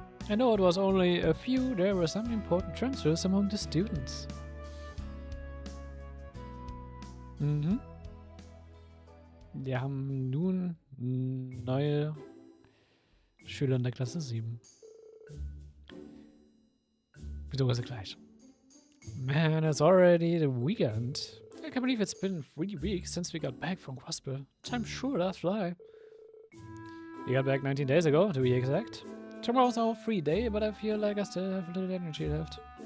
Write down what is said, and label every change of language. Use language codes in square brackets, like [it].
[en] I know it was only a few, there were some important transfers among the students. [de] Wir haben nun neue Schüler in der Klasse 7. Beziehungsweise gleich. [en] Man, it's already the weekend. I can't believe it's been 3 weeks since we got back from Crossbill. Time sure does fly. We got back 19 days ago, to be exact. Tomorrow's our free day, but I feel like I still have a little energy left.